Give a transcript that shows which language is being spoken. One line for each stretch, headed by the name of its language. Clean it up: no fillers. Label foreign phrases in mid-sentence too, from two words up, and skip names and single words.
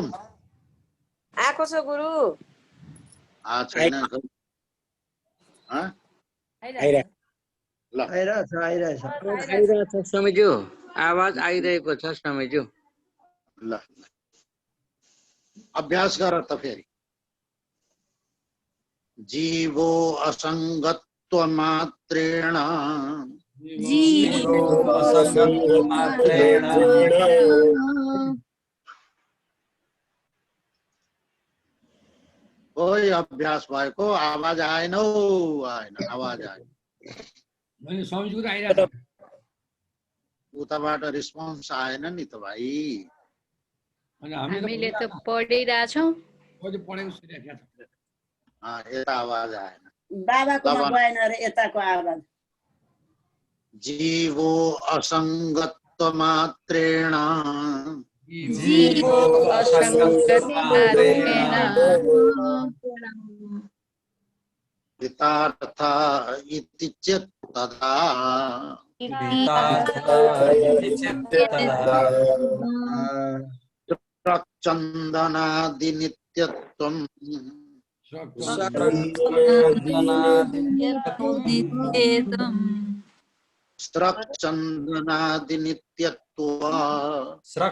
Nepali: आएको छ गुरु। छैन खै। ल आइरहेछ समझ्यो, आवाज आइरहेको छ समझ्यो। ल अभ्यास गर त फेरि।
Sanskrit: जीवो असंगत्व मात्रेण जीवो असंगत्व मात्रेण
Nepali: कोही अभ्यास भएको आवाज आएन हौ, आएन आवाज आएन। मैले समझको त आइरहेछ। उताबाट रिस्पोन्स आएन नि त भाइ। हामीले त पढिरहेछौँ। पढेको सुनिरहेको छ। यता आवाज आएन। बाबाकोमा गएन रे यताको आवाज।
Sanskrit: जीवो असंगत्व मात्रेण जीवो असंगत्व मात्रेण कृतार्थ इति चेत् तदा चन्दनादि नित्यत्वम् स्रक्चन्दनादि नित्यत्वम्